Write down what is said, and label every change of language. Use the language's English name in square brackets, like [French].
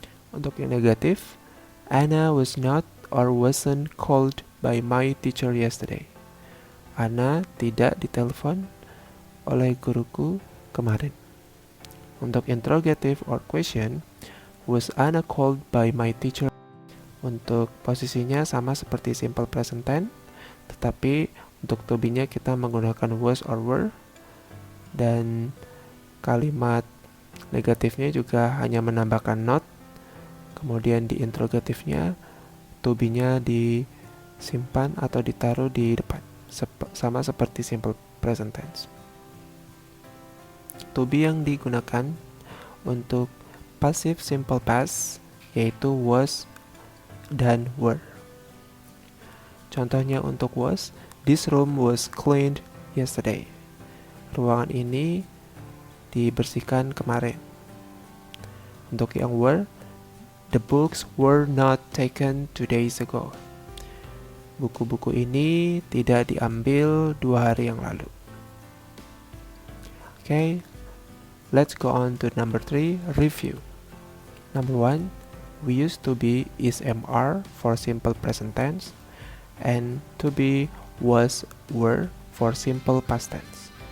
[Indonesian] Untuk yang negatif, [English] Anna was not or wasn't called by my teacher yesterday. [Indonesian] Anna tidak ditelepon oleh guruku kemarin. Untuk [English] interrogative or question, was Anna called by my teacher? [Indonesian] Untuk posisinya sama seperti simple present tense, tetapi untuk to be-nya kita menggunakan was or were, dan kalimat negatifnya juga hanya menambahkan not. Kemudian di interrogatifnya to be-nya disimpan atau ditaruh di depan, sama seperti simple present tense. To be yang digunakan untuk passive simple past yaitu was dan were. Contohnya untuk [English] was, this room was cleaned yesterday. [Indonesian] Ruangan ini dibersihkan kemarin. Untuk yang [English] were, the books were not taken 2 days ago. [Indonesian] Buku-buku ini tidak diambil 2 hari yang lalu. [English] Okay, let's go on to number 3, review. Number 1, we use to be is MR for simple present tense, and to be was were for simple past tense.